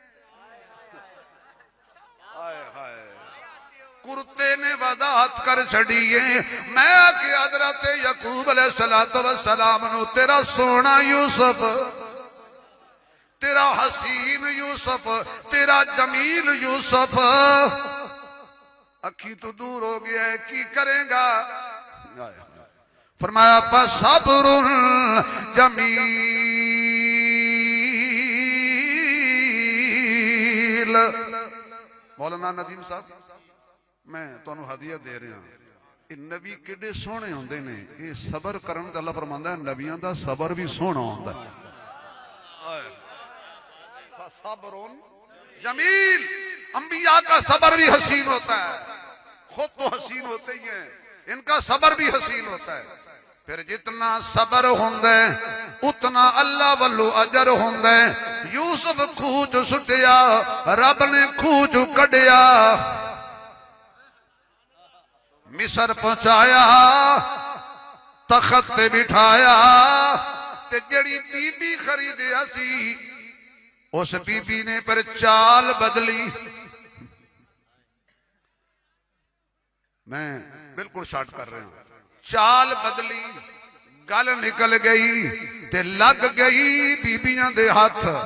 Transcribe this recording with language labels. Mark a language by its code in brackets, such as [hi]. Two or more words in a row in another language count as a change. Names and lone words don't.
[pa] کرتے نے وضاحت کر چھڑیے میں کہ حضرت یعقوب علیہ السلام نو تیرا سونا یوسف تیرا حسین یوسف تیرا جمیل یوسف اکھی تو دور ہو گیا ہے کی کریں گا فرمایا [ar] فصبر جمیل [pa] مولانا ندیم صاحب میں تانوں ہدیہ دے رہا ہوں یہ نبی کڈے سونے ہوندے نے یہ صبر کرن تے اللہ فرماندا ہے نبیاں دا صبر بھی سونا ہوندا ہے [ar] فصبر جمیل [ur] انبیاء کا صبر بھی حسین ہوتا ہے [pa] خود تو حسین ہوتے ہی ہیں ان کا صبر بھی حسین ہوتا ہے پھر جتنا صبر ہوندے اتنا اللہ والو اجر ہوندے یوسف خوج سٹیا رب نے خوج کڈیا مصر پہنچایا تخت تے بٹھایا تے جڑی بی بی خریدیا سی اس بی بی نے پر چال بدلی میں بالکل شارٹ کر رہا ہوں چال بدلی گل نکل گئی تے لگ گئی بیبیاں دے ہاتھ